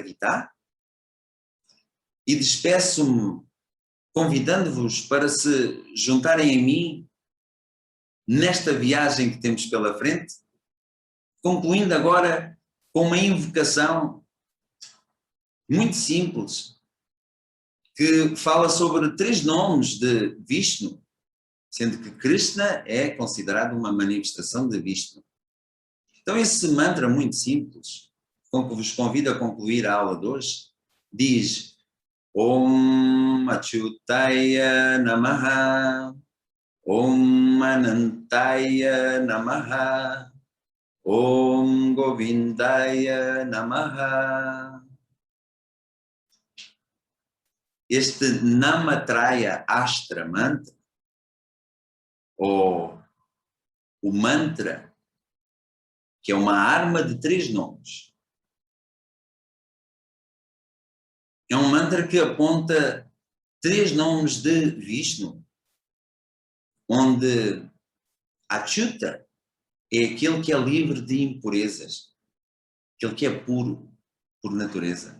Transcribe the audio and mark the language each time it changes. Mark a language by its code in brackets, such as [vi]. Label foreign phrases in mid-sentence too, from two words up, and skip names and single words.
[pt] Gita, e despeço-me convidando-vos para se juntarem a mim nesta viagem que temos pela frente, concluindo agora com uma invocação muito simples, que fala sobre 3 nomes de Vishnu, sendo que Krishna é considerado uma manifestação de Vishnu. Então esse mantra muito simples, com que vos convido a concluir a aula de hoje, diz [sa] ॐ अच्युताय नमः ॐ अनन्ताय नमः ॐ गोविन्दाय नमः. [pt] Este Namatraya Astra Mantra, ou o mantra, que é uma arma de 3 nomes, é um mantra que aponta 3 nomes de Vishnu, onde Achyuta é aquele que é livre de impurezas, aquele que é puro por natureza.